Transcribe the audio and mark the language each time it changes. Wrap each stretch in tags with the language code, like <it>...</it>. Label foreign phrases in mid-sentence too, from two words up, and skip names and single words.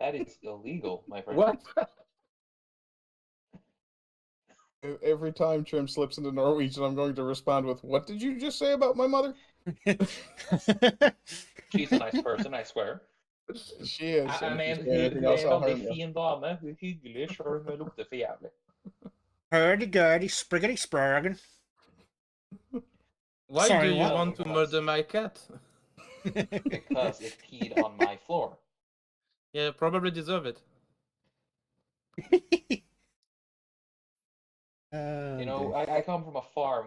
<en>That is illegal, my friend. What? Every time Trim slips into Norwegian, I'm going to respond with, "What did you just say about my mother?" She's a nice person, I swear. She is.</en> <no>Jeg</no> <en>And if you</en> <no>mener,</no> <en>say anything else,</en> <no>hun er</no> <en>I'll</en> <no>en</no> <en>harm</en> <no>veldig</no> <en>you.</en> <no>fin dame. Hun er hyggelig, selv om hun lukter for jævlig. Hurdy-gurdy, spriggity-spraggen.</no> <en>Why Sorry, do you what? want to murder my cat? Because it peed on my floor. Yeah, probably deserve it. You know, I come from a farm.</en>